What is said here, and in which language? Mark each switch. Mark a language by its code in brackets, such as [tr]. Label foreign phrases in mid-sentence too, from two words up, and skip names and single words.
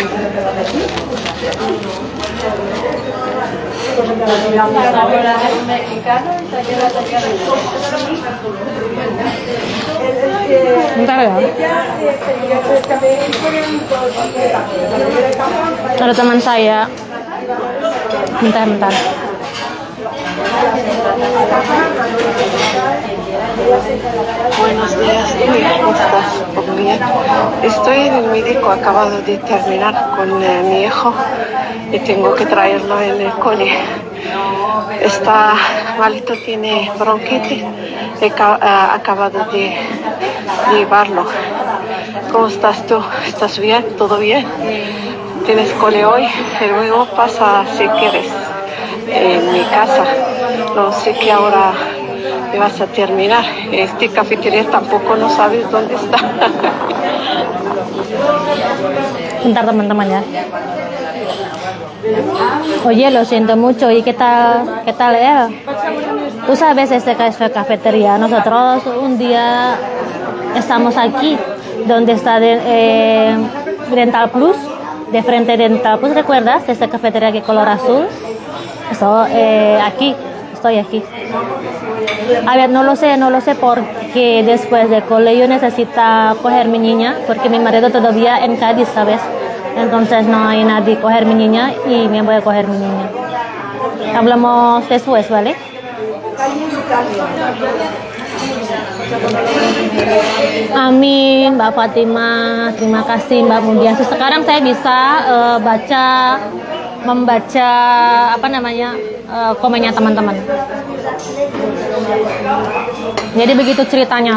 [id] Bentar ya. Ada teman saya. Bentar. [es] Buenos días, ¿cómo estás? Pues bien. Estoy en el médico, acabado de terminar con mi hijo y tengo que traerlo en el cole. Está malito, tiene bronquitis, he acabado de llevarlo. ¿Cómo estás tú? ¿Estás bien? ¿Todo bien? ¿Tienes cole hoy? Y luego pasa si quieres en mi casa. No sé qué ahora te vas a terminar. Este cafetería tampoco no sabes dónde está. [id] Bentar teman-teman ya. [es] Oye, lo siento mucho. ¿Y qué tal ya? Tú sabes, este cafetería. Nosotros un día estamos aquí, donde está Dental Plus, de frente Dental Plus, ¿recuerdas? Esta cafetería que color azul. Eso, estoy aquí. A ver, no lo sé porque después de colegio necesita coger mi niña, porque mi marido todavía en Cádiz, ¿sabes? Entonces no hay nadie coger mi niña y me voy a coger mi niña. Hablamos después, ¿vale? [id] Amin, Mbak Fatimah. Terima kasih Mbak Mudiasi. Sekarang saya bisa membaca komennya teman-teman. Jadi begitu ceritanya.